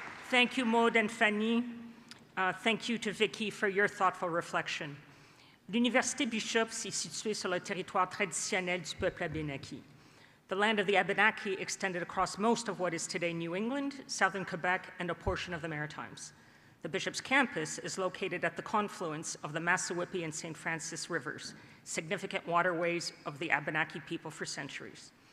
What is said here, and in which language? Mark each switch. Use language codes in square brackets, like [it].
[en] Thank you, Maud and Fanny. Thank you to Vicky for your thoughtful reflection. [fr] L'Université Bishop's est située sur le territoire traditionnel du peuple Abénaki. [en] The land of the Abenaki extended across most of what is today New England, southern Quebec, and a portion of the Maritimes. The Bishop's campus is located at the confluence of the Massawippi and St. Francis rivers, significant waterways of the Abenaki people for centuries.